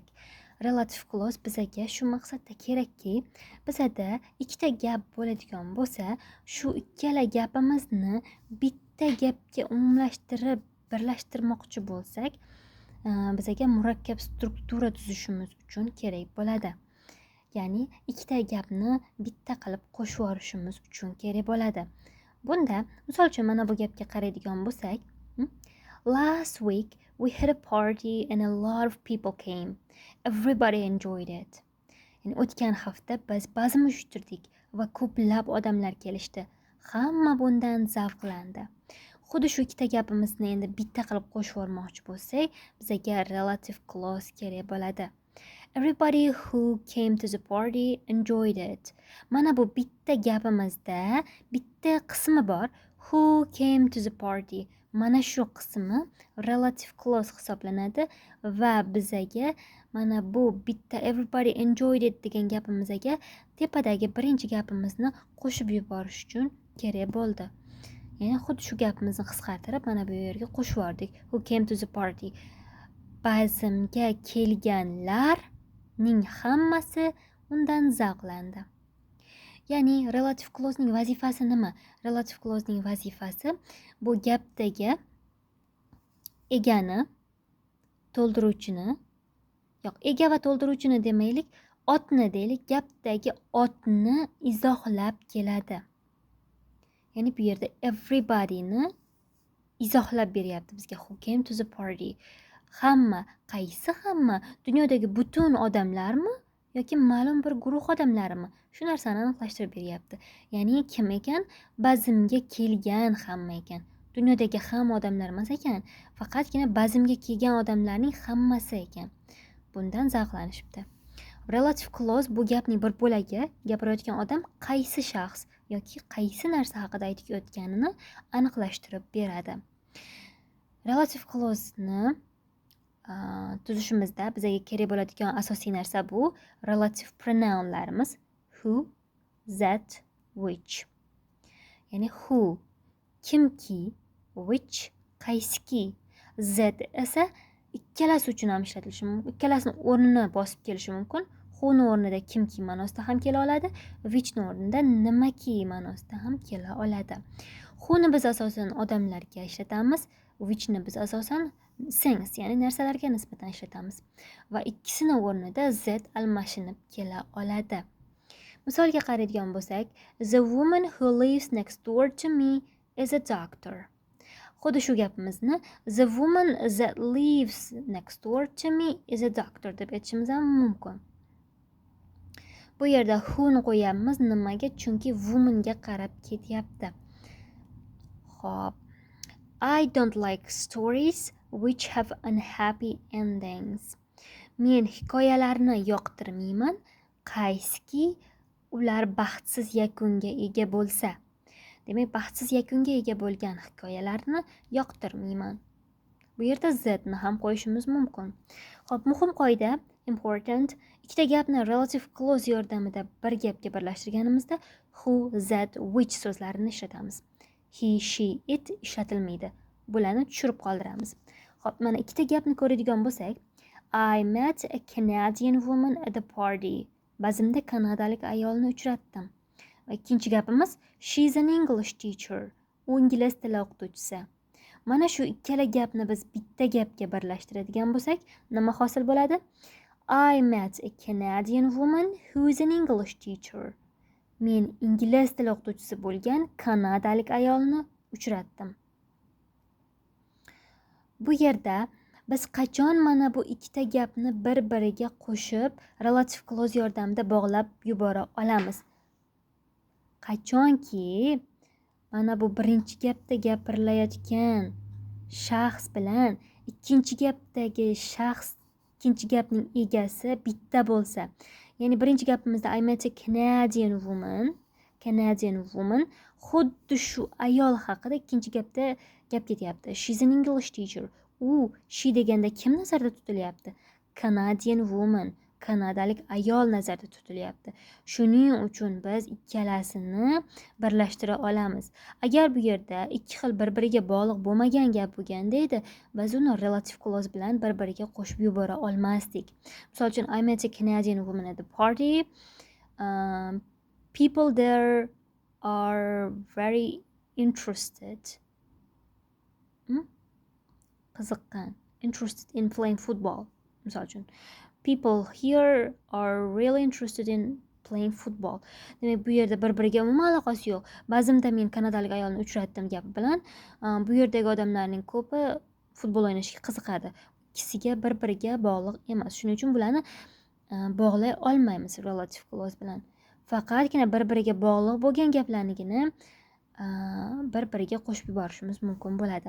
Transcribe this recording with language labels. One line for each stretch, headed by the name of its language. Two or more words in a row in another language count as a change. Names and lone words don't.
English: Relative clause
Uzbek: bizaga shu maqsadda kerakki, bizada ikkita gap bo'ladigan bo'lsa, shu ikkala gapimizni bitta gapga umumlashtirib, birlashtirmoqchi bo'lsak, bizaga murakkab struktura tuzishimiz uchun kerak bo'ladi. Ya'ni ikkita gapni bitta qilib qo'shib yuborishimiz uchun kerak bo'ladi. Bunda misol uchun mana bu gapga qaraydigan bo'lsak,
English: last week we had a party and a lot of people came. Everybody enjoyed it.
Uzbek: Ya'ni o'tgan hafta biz bazm uyushtirdik va ko'plab odamlar kelishdi. Hamma bundan zavqlandi. Xuddi shu ikkita gapimizni endi bitta qilib qo'shib yubormoqchi bo'lsak, bizga
English: relative clause
Uzbek: kerak bo'ladi.
English: Everybody who came to the party enjoyed it.
Uzbek: Mana bu bitta gapimizda bitta qismi bor.
English: Who came to the party.
Uzbek: Mana shu qismi
English: relative clause
Uzbek: hisoblanadi va bizaga mana bu bitta
English: everybody enjoyed it
Uzbek: degan gapimizga tepadagi birinchi gapimizni qo'shib yuborish uchun kerak bo'ldi. Ya'ni xuddi shu gapimizni qisqartirib mana bu yerga qo'shib yubordik.
English: Who came to the party.
Uzbek: Bazmga kelganlarning hammasi undan zavqlandi. Ya'ni
English: relative clausening
Uzbek: vazifasi nima?
English: Relative clausening
Uzbek: vazifasi bu gapdagi egani, to'ldiruvchini, ega va to'ldiruvchini demaylik, otni deylik, gapdagi otni izohlab keladi. Ya'ni bu yerda everybodyni izohlab beryapti bizga.
English: Who came to the party.
Uzbek: Hamma, qaysi hamma? Dunyodagi butun odamlarmi yoki ma'lum bir guruh odamlarmi? Shu narsani aniqlashtirib beryapti. Ya'ni kim ekan? Bazmga kelgan hamma ekan. Dunyodagi hamma odamlar emas ekan, faqatgina bazmga kelgan odamlarning hammasi ekan. Bundan zavqlanishibdi.
English: Relative clause
Uzbek: bu gapning bir bo'lagi, gapirayotgan odam qaysi shaxs yoki qaysi narsa haqida aytayotganini aniqlashtirib beradi.
English: Relative clause'ni
Uzbek: tuzishimizda bizga kerak bo'ladigan asosiy narsa bu
English: relative pronounlarimiz who, that, which.
Uzbek: Ya'ni who kimki, which qaysiki, that esa ikkalasi uchun ham ishlatilishi mumkin. Ikkalasini o'rnini bosib kelishi mumkin. Who'ni o'rnida kimki ma'nosida ham kela oladi, which'ni o'rnida nimaki ma'nosida ham kela oladi. Who'ni biz asosan odamlarga ishlatamiz, which'ni biz asosan things, ya'ni narsalarga nisbatan ishlatamiz. Va ikkisini o'rnida that almashinib kela oladi. Misolga qaraydigan bo'lsak,
English: the woman who lives next door to me is a doctor.
Uzbek: Xuddi shu gapimizni the woman that lives next door to me is a doctor deb aytishimiz ham mumkin. Bu yerda who'ni qo'yamiz nimaga? Chunki woman'ga qarab ketyapti. Xo'p.
English: I don't like stories which have unhappy endings.
Uzbek: Men hikoyalarni yoqtirmayman, qaysiki ular baxtsiz yakunga ega bo'lsa. Demak, baxtsiz yakunga ega bo'lgan hikoyalarni yoqtirmayman. Bu yerda that'ni ham qo'yishimiz mumkin. Xo'p, muhim qoida, important, ikkita gapni
English: relative clause
Uzbek: yordamida bir gapga birlashtirganimizda
English: who, that, which
Uzbek: so'zlarini ishlatamiz.
English: He, she, it
Uzbek: ishlatilmaydi. Bularni tushirib qoldiramiz. Xo'p, mana ikkita gapni ko'radigan bo'lsak,
English: I met a Canadian woman at the party.
Uzbek: Bazmda kanadalik ayolni uchratdim. Va ikkinchi gapimiz
English: she's an English teacher.
Uzbek: U ingliz tili o'qituvchisi. Mana shu ikkala gapni biz bitta gapga birlashtiradigan bo'lsak, nima hosil bo'ladi?
English: I met a Canadian woman who is an English teacher.
Uzbek: Men ingliz tili o'qituvchisi bo'lgan kanadalik ayolni uchratdim. Bu yerda biz qachon mana bu ikkita gapni bir-biriga qo'shib
English: relative clause
Uzbek: yordamida bog'lab yubora olamiz? Qachonki mana bu birinchi gapda gapirilayotgan shaxs bilan ikkinchi gapdagi shaxs, ikkinchi gapning egasi bitta bo'lsa. Ya'ni birinchi gapimizda
English: I met a Canadian woman,
Uzbek: xuddi shu ayol haqida ikkinchi gapda gap ketyapti.
English: She's an English teacher.
Uzbek: She deganda kim nazarda tutilyapti?
English: Canadian woman.
Uzbek: kanadalik ayol nazarda tutilyapti. Shuning uchun biz ikkalasini birlashtira olamiz. Agar bu yerda ikki xil bir-biriga bog'liq bo'lmagan gap bo'lganda edi, biz uni
English: relative clause
Uzbek: bilan bir-biriga qo'shib yubora olmasdik. Misol uchun,
English: I met a Canadian woman at the party. People there are very interested.
Uzbek: Qiziqqan.
English: Interested in playing football.
Uzbek: Misol uchun,
English: people here are really interested in playing football.
Uzbek: Demak, bu yerda bir-biriga umuman aloqasi yo'q. Ba'zimda men kanadalik ayolni uchratdim gapi bilan, bu yerdagi odamlarning ko'pi futbol o'ynashga qiziqadi. Ikkisiga bir-biriga bog'liq emas. Shuning uchun bularni bog'lay olmaymiz
English: relative clause
Uzbek: bilan. Faqatgina bir-biriga bog'liq bo'lgan gaplarnigina bir-biriga qo'shib yuborishimiz mumkin bo'ladi.